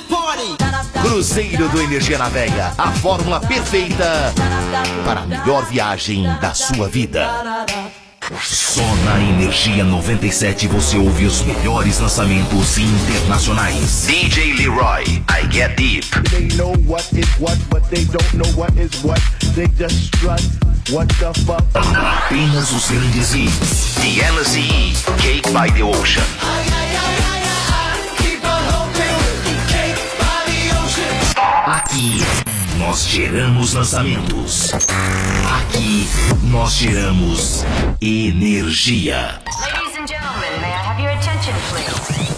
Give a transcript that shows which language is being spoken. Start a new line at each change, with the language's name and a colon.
English: party.
Portuguese: Cruzeiro do Energia na Veia, a fórmula perfeita para a melhor viagem da sua vida. Só na Energia 97 você ouve os melhores lançamentos internacionais.
English: DJ Leroy, I Get Deep. They know what is what, but they don't know what is what. They just strut, what the fuck.
Portuguese: Apenas os grandes hits.
English: The LSE, Cake by the Ocean.
Portuguese: Aqui nós geramos lançamentos. Aqui nós geramos energia.
English: Ladies and gentlemen, may I have your attention, please?